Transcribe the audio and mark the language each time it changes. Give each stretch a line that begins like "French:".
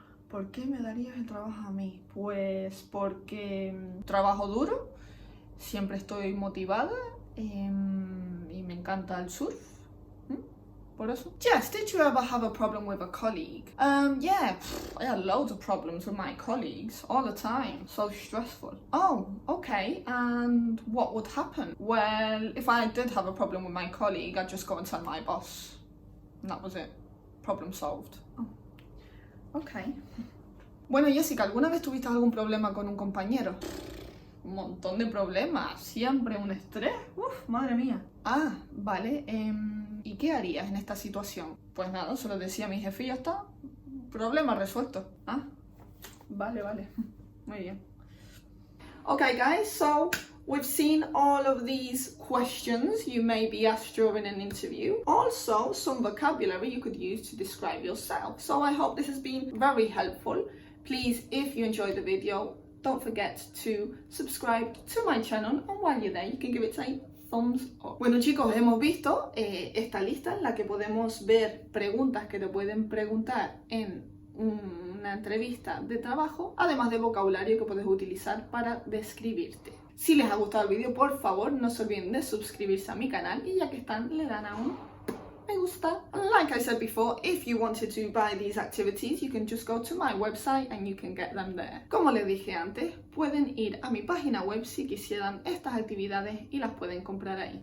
Spanish: ¿Por qué me darías el trabajo a mí? Pues porque trabajo duro, siempre estoy motivada y me encanta el surf. Por eso.
English: Jess, did you ever have a problem with a colleague? Yeah, I had loads of problems with my colleagues all the time. So stressful. Oh, okay. And what would happen? Well, if I did have a problem with my colleague, I'd just go and tell my boss. And that was it. Problem solved. Oh, okay.
Spanish: Bueno, Jessica, ¿alguna vez tuviste algún problema con un compañero? Un montón de problemas, siempre un estrés. Uf, madre mía. Ah, vale. ¿Y qué harías en esta situación? Pues nada, se lo decía a mi jefe y ya está. Problema resuelto. Ah, vale. Muy bien.
English: Okay, guys, so we've seen all of these questions you may be asked during an interview. Also, some vocabulary you could use to describe yourself. So I hope this has been very helpful. Please, if you enjoyed the video, don't forget to subscribe to my channel, and while you're there, you can give it a thumbs up.
Spanish: Bueno chicos, hemos visto esta lista en la que podemos ver preguntas que te pueden preguntar en una entrevista de trabajo, además de vocabulario que puedes utilizar para describirte. Si les ha gustado el vídeo, por favor, no se olviden de suscribirse a mi canal y ya que están, le dan a un me gusta.
English: Like I said before, if you wanted to buy these activities, you can just go to my website and you can get them there.
Spanish: Como les dije antes, pueden ir a mi página web si quisieran estas actividades y las pueden comprar ahí.